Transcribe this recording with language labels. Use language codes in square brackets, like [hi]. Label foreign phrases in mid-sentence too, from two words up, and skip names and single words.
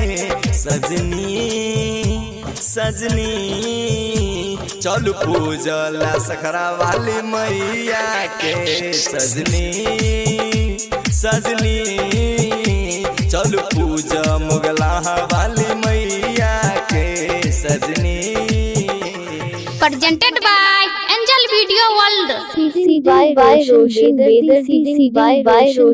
[bho] सजनी सजनी चल पूजला सखरा वाली मैया के। सजनी सजनी चल पूजा मुगला वाली मैया के। सजनी [en] presented by Angel Video World। CC by Roshan Bedar, CC by Roshan